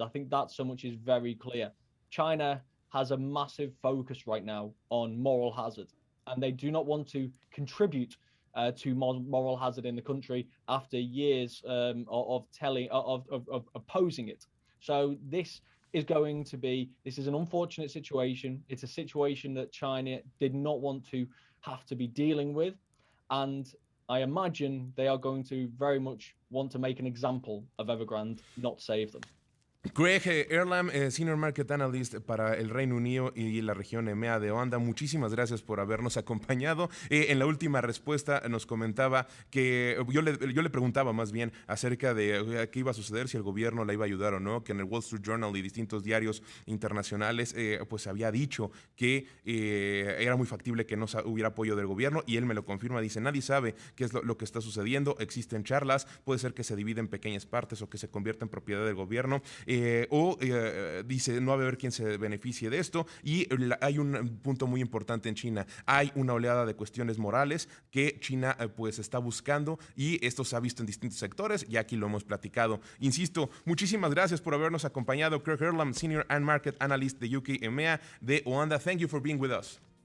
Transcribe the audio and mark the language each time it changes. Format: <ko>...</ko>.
<en>I think that so much is very clear. China has a massive focus right now on moral hazard, and they do not want to contribute to moral hazard in the country after years of opposing it. So this is an unfortunate situation. It's a situation that China did not want to have to be dealing with, and I imagine they are going to very much want to make an example of Evergrande, not save them.</en> <es>Craig Erlam, Senior Market Analyst para el Reino Unido y la región EMEA de OANDA, muchísimas gracias por habernos acompañado. En la última respuesta nos comentaba que yo le preguntaba más bien acerca de qué iba a suceder, si el gobierno la iba a ayudar o no, que en el Wall Street Journal y distintos diarios internacionales pues se había dicho que era muy factible que no hubiera apoyo del gobierno, y él me lo confirma. Dice, nadie sabe qué es lo que está sucediendo, existen charlas, puede ser que se divida en pequeñas partes o que se convierta en propiedad del gobierno. Dice, no va a haber quien se beneficie de esto, y hay un punto muy importante en China. Hay una oleada de cuestiones morales que China pues está buscando, y esto se ha visto en distintos sectores, y aquí lo hemos platicado. Insisto, muchísimas gracias por habernos acompañado.</es> <en>Craig Erlam, Senior and Market Analyst de UK EMEA de OANDA. Thank you for being with us.</en>